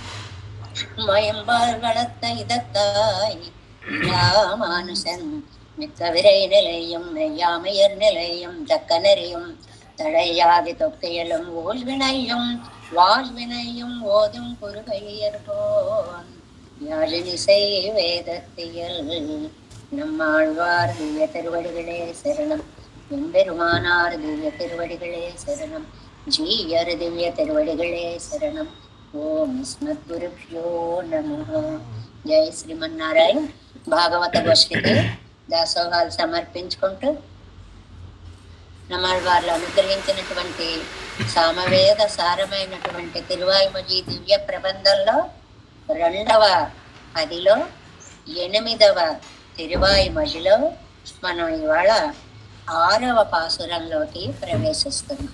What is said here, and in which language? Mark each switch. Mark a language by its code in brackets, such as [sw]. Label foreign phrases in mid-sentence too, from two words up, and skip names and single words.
[ta] மயம்பால் வளர்த்த இதத்தாய் ராமானுசன் மிக்க விரை நிலையும் மெய்யாமையர் நிலையும் தக்க நெறியும் தடையாதி தொக்கையிலும் ஊழ்வினையும் வாழ்வினையும் ஓதும் குறுகையர்கோன் யாழினிசை வேதத்தியல். நம்மாழ்வார் திவ்ய திருவடிகளே சரணம். எம்பெருமானார் திவ்ய திருவடிகளே சரணம். ஜீயர் திவ்ய திருவடிகளே சரணம். [sa] ఓం అస్మద్గురుభ్యో నమః. [te] జై శ్రీమన్నారాయణ. భాగవత గోష్ఠికి దాసోహాలు సమర్పించుకుంటూ నమాళ్వార్లు అనుగ్రహించినటువంటి సామవేద సారమైనటువంటి తిరువాయిమొഴി దివ్య ప్రబంధంలో 2వ పదిలో 8వ తిరువాయిమొഴിలో మనం ఇవాళ 6వ పాసురంలోకి ప్రవేశిస్తున్నాం.